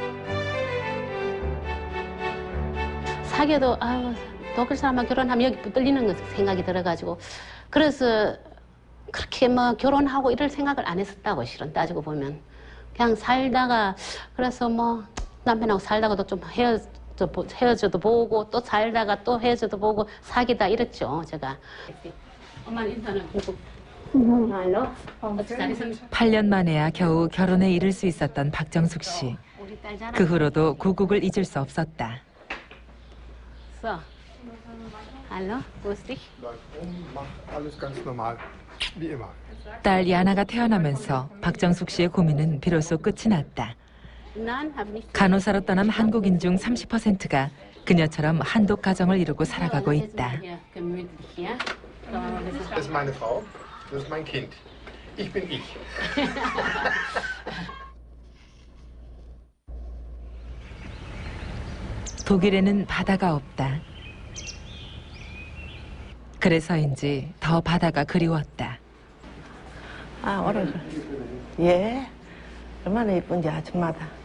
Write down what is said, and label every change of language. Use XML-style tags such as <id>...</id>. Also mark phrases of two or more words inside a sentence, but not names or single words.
<ko>사귀어도 아유 독일 사람하고 결혼하면 여기 붙들리는 거 생각이 들어가지고 그래서 그렇게 뭐 결혼하고 이럴 생각을 안 했었다고 실은 따지고 보면 그냥 살다가 그래서 뭐 남편하고 살다가도 좀 헤어져도 보고 또 살다가 또 헤어져도 보고 사귀다 이랬죠 제가. 엄마 인사는 보고. 8년 만에야 겨우 결혼에 이를 수 있었던 박정숙 씨. 그 후로도 고국을 잊을 수 없었다.</ko> <de>So. Hallo, grüß dich. Alles ganz normal, wie immer.</de> <ko>딸 야나가 태어나면서 박정숙 씨의 고민은 비로소 끝이 났다.</ko> <de>Nein, habe nicht.</de> <ko>간호사로 떠난 한국인 중 30%가 그녀처럼 한독 가정을 이루고 살아가고 있다.</ko> <de>Das ist meine Frau, das ist mein Kind. Ich bin ich.</de> <ko>독일에는 바다가 없다. 그래서인지 더 바다가 그리웠다. 아, 오늘 예, 얼마나 예쁜지 아침마다.</ko>